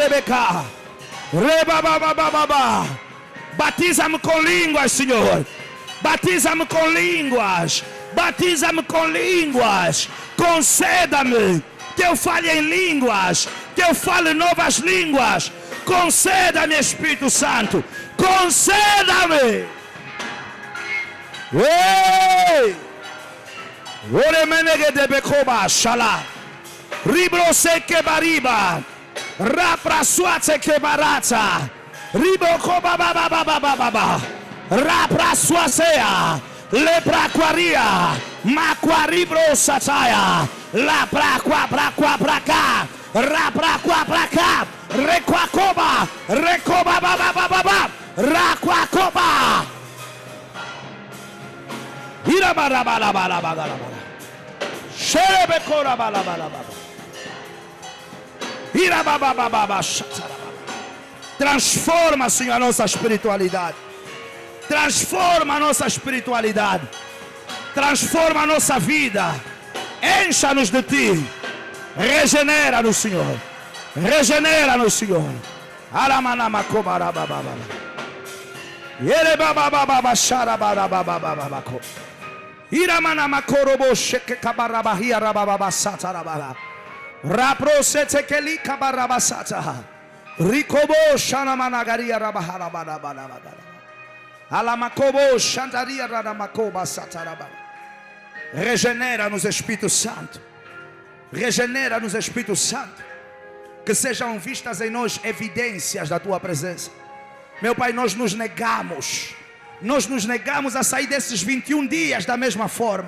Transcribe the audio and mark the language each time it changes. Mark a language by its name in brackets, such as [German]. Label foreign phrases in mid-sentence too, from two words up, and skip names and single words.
[Portuguese] Batiza-me com línguas, Senhor. Batiza-me com línguas. Batiza-me com línguas. Conceda-me que eu fale em línguas. Que eu fale novas línguas. Conceda-me, Espírito Santo. Conceda-me. Ei! Oremenege de bekoba shala. Ribrose que bariba. Rapra suate que barata. Ribokoba baba baba baba. Rapra suasea. Lepra quaria. Maquaribro sataya. La pra cá. Rapra qua pra cá. Requacoba. Recoba baba baba. Raquacoba. Irabarabalabalabalabala. Sherebekora-balabalabala. Irababababa. Transforma, Senhor, a nossa espiritualidade. Transforma a nossa espiritualidade. Transforma a nossa vida. Encha-nos de Ti. Regenera-nos, Senhor. Regenera-nos, Senhor. Aramanamacobarabababa. Yerebabababa sharabarababababako. Iramanamacorobo sheke kabarabahia rabababasata rabara. Raprosete keli kabarabasata. Rikobo shanamanagaria rabaharabarabarabara. Alamacobo shantaria radamacoba satarabara. Regenera-nos, Espírito Santo. Regenera-nos, Espírito Santo. Que sejam vistas em nós evidências da Tua presença. Meu Pai, nós nos negamos a sair desses 21 dias da mesma forma.